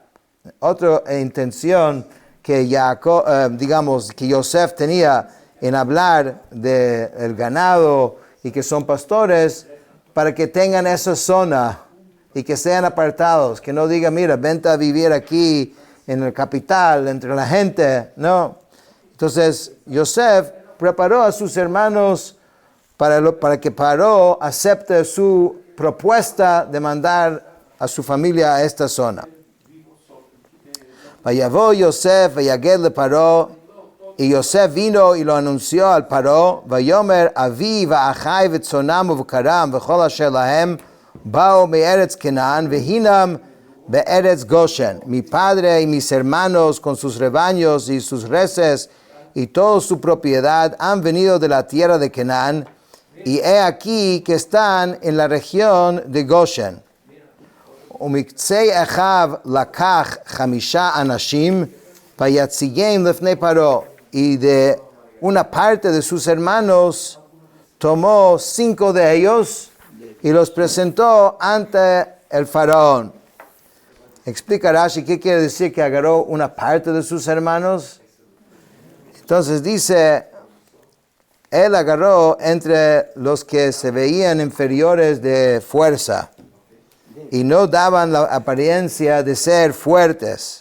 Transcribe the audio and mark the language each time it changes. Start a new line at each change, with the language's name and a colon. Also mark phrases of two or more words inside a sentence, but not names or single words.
Spanish: Otra intención que que Yosef tenía en hablar del ganado y que son pastores, para que tengan esa zona y que sean apartados, que no diga, mira, vente a vivir aquí en el capital, entre la gente, no. Entonces, Yosef preparó a sus hermanos para que Paró acepte su propuesta de mandar a su familia a esta zona.
Hebrew: ויבא יוסף ויגד לפרעה,
Spanish: y Yosef vino y lo anunció al Paró,
Hebrew: ויאמר אבי ואחי וצאנם ובקרם וכל אשר להם באו מארץ כנען והנם בארץ גשן.
Spanish: Mi padre y mis hermanos con sus rebaños y sus reses y toda su propiedad han venido de la tierra de Kenan, y he aquí que están en la región de Goshen.
Hebrew: ומקצה אחיו לקח חמשה אנשים ויצגם לפני פרעה.
Spanish: Y de una parte de sus hermanos tomó 5 de ellos y los presentó ante el faraón. Explica Rashi qué quiere decir que agarró una parte de sus hermanos. Entonces dice, él agarró entre los que se veían inferiores de fuerza y no daban la apariencia de ser fuertes.